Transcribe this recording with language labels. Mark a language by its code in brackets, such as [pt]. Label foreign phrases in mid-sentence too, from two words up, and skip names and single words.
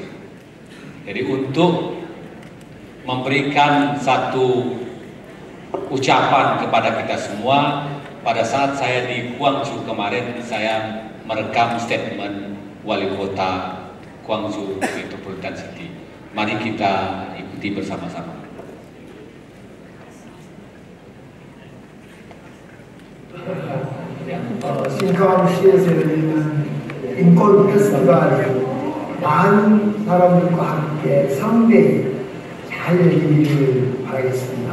[id] Jadi untuk memberikan satu ucapan kepada kita semua, pada saat saya di Gwangju kemarin, saya merekam statement Wali Kota Gwangju Metropolitan City. Mari kita ikuti bersama-sama. [ko] 싱카왕시에서 열리는 인권 페스티벌이 많은 사람들과 함께 성대히 잘 열리기를 바라겠습니다.